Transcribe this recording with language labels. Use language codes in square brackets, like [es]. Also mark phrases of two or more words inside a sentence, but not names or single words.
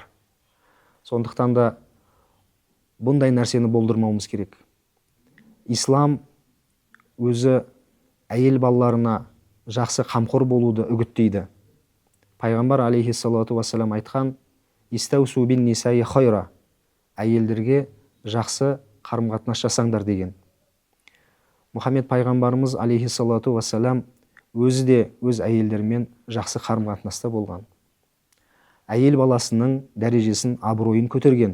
[kk] Сондықтан да бұндай нәрсені болдырмауымыз керек. Ислам өзі әйел балаларына жақсы қамқор болуды үгіттейді. Пайғамбар [ar] عليه الصلاة والسلام [kk] айтқан: [ar] «استوصوا بالنساء خيرا», [kk] әйелдерге жақсы қарым-қатынас жасаңдар деген. Мұхаммед пайғамбарымыз [ar] عليه الصلاة والسلام [kk] өзі де өз әйелдерімен жақсы қарым-қатынаста болған. Әйел баласының дәрежесін, абыройын көтерген.